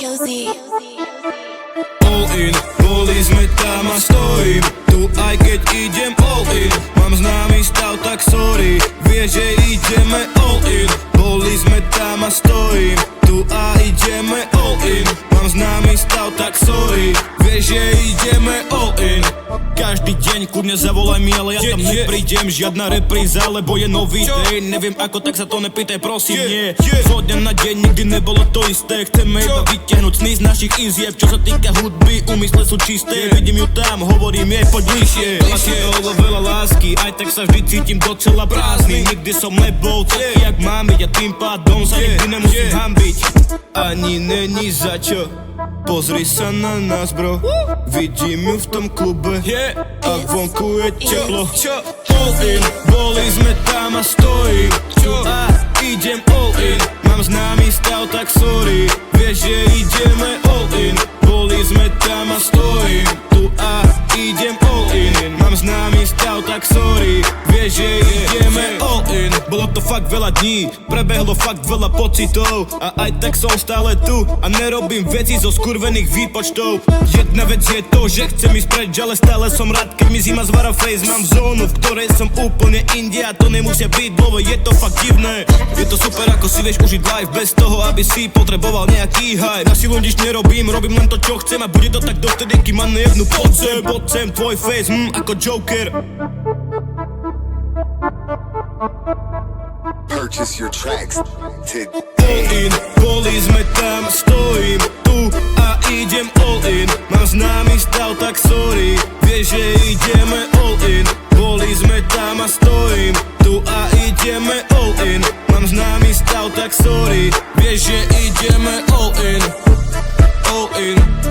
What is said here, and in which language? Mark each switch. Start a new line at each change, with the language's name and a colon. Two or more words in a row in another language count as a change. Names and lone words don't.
English: All in,
Slovak: boli sme tam a stojím tu, aj keď idem
English: all in.
Slovak: Mám známy stav, tak sorry, vieš, že ideme
English: all in.
Slovak: Boli sme tam a stojím tu a ideme
English: all in.
Slovak: Mám známy stav, tak sorry, vieš, že ideme
English: all in.
Slovak: Každý deň kudne zavolaj mi, ale ja tam neprídem. Žiadna repríza, lebo je nový deň. Neviem ako, tak sa to nepýtaj, prosím, nie. Zo dňa na deň nikdy nebolo to isté. Chceme iba vytiahnuť sny z našich izieb. Čo sa týka hudby, úmysle sú čisté. Vidím ju tam, hovorím jej, poď bližšie. Veľa veľa lásky, aj tak sa vždy cítim docela prázdny. Nikdy som nebol taký, jak mám byť, a tým pádom sa nikdy nemusím hanbiť. Ani není za čo. Pozri sa na nás, bro. Vidím ju v tom klube a vonku je teplo.
English: All in,
Slovak: boli sme tam a stojím tu a idem
English: all in.
Slovak: Mám známy stav, tak sorry, vieš, že ideme
English: all in.
Slovak: Boli sme tam a stojím tu a idem
English: all in.
Slovak: Mám známy stav, tak sorry, vieš, že ideme
English: all in.
Slovak: Bolo to fakt veľa dní, prebehlo fakt veľa pocitov, a aj tak som stále tu a nerobím veci zo skurvených výpočtov. Jedna vec je to, že chcem ísť preč, ale stále som rád, keď mi zima zvára face. Mám zónu, v ktorej som úplne inde, a to nemusia byť dlho, je to fakt divné. Je to super, ako si vieš užiť life bez toho, aby si potreboval nejaký hype. Na silu nič nerobím, robím len to, čo chcem, a bude to tak dovtedy, kým ma nejebnú pod zem, tvoj face, ako Joker.
English: Purchase your tracks today. All in,
Slovak: boli sme tam, stojím tu a idem
English: all in.
Slovak: Mám známy stav, tak sorry, vieš, že ideme
English: all in.
Slovak: Boli sme tam a stojím tu a ideme
English: all in.
Slovak: Mám známy stav, tak sorry, vieš, že ideme
English: all in. All in.